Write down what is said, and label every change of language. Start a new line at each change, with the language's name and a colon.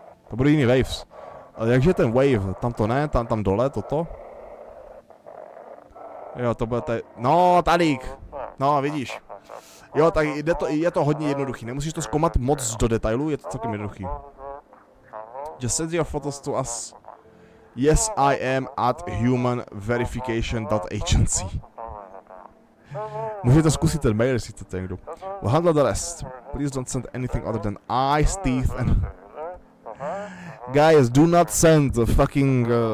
Czech: To budou jiný waves. Ale jakže ten wave, tam to ne, tam dole, toto. Jo, to bude tady, no tadyk, no vidíš. Jo, tak je to hodně jednoduchý, nemusíš to zkoumat moc do detailu, je to celkem jednoduchý.
English: Just send your photos to us. Yes, I am at humanverification.agency.
Czech: Můžete zkusit ten mail, jestli chcete někdo.
English: We'll handle the rest. Please don't send anything other than eyes, teeth and... Guys, do not send the fucking...